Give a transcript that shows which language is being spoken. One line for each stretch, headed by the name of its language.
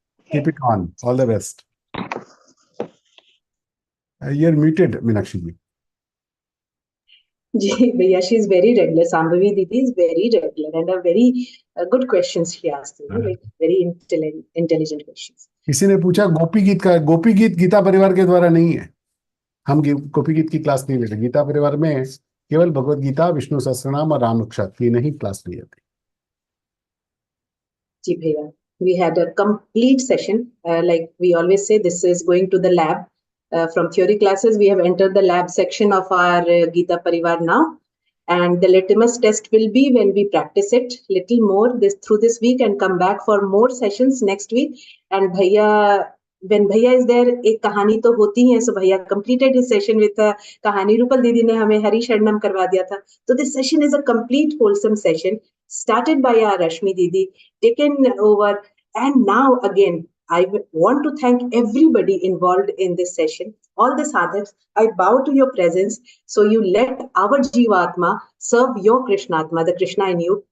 English: Keep it on. All the best. You're muted, Meenakshi ji. Bhaiya, she is very regular. Shambhavi Didi is very regular and a very good questions she asked. Like very intelligent questions.
Hindi: किसी ने पूछा गोपी गीत गीता परिवार के द्वारा नहीं है. हम गोपी गीत की क्लास नहीं लेते. गीता परिवार में केवल भगवत गीता, विष्णु सहस्त्रनाम और राम रक्षा की नहीं क्लास ली जाती. जी भैया,
English: we had a complete session. Like we always say, this is going to the lab. From theory classes, we have entered the lab section of our Geeta Pariwar now. And the litmus test will be when we practice it little more through this week and come back for more sessions next week. And Bhaiya, when Bhaiya is there,
Hindi: एक कहानी तो होती है.
English: So Bhaiya completed his session with a कहानी.
Hindi: Rupal Didi ने हमें हरी शरणम करवा दिया था.
English: So this session is a complete wholesome session started by our Rashmi Didi, taken over. And now again, I want to thank everybody involved in this session. All the sadhaks, I bow to your presence. So you let our Jivatma serve your Krishnatma, the Krishna in you.